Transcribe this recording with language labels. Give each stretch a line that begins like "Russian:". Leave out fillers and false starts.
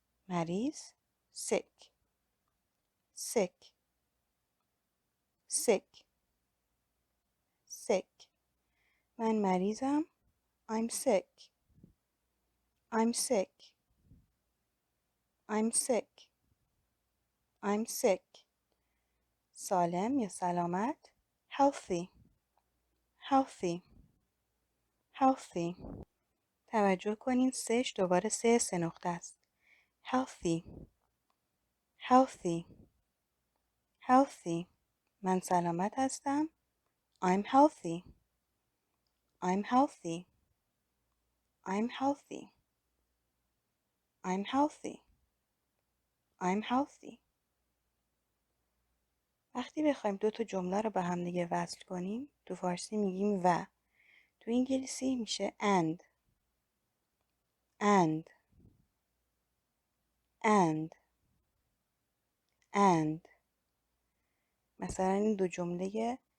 English: مریض sick sick sick sick.
Persian: من مریضم.
English: I'm sick I'm sick I'm sick I'm sick.
Persian: سالم یا سلامت
English: healthy healthy healthy.
Persian: توجه کنین سهش دوباره سه نقطه است.
English: healthy healthy healthy.
Persian: من سلامت هستم.
English: I'm healthy I'm healthy I'm healthy I'm healthy I'm healthy.
Persian: وقتی بخوایم دو تا جمله رو به هم دیگه وصل کنیم تو فارسی میگیم و. تو انگلیسی میشه
English: and and and and.
Persian: مثلا این دو جمله